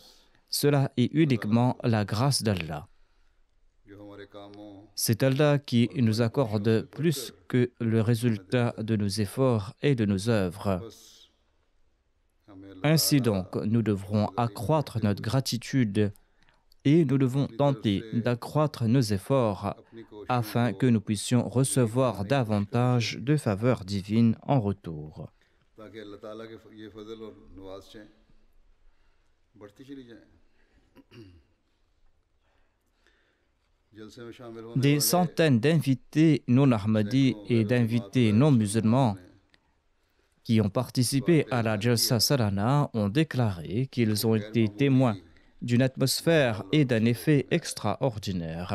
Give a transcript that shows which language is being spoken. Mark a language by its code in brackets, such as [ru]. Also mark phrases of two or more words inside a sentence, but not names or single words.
[fr] Cela est uniquement la grâce d'Allah. C'est Allah qui nous accorde plus que le résultat de nos efforts et de nos œuvres. Ainsi donc, nous devrons accroître notre gratitude et nous devons tenter d'accroître nos efforts afin que nous puissions recevoir davantage de faveurs divines en retour. [ur] تاکہ اللہ تعالیٰ کے یہ فضل اور نوازیں بڑھتی چلی جائیں. [fr] Des centaines d'invités non ahmadis et d'invités non musulmans qui ont participé à la Jalsa Salana ont déclaré qu'ils ont été témoins d'une atmosphère et d'un effet extraordinaires.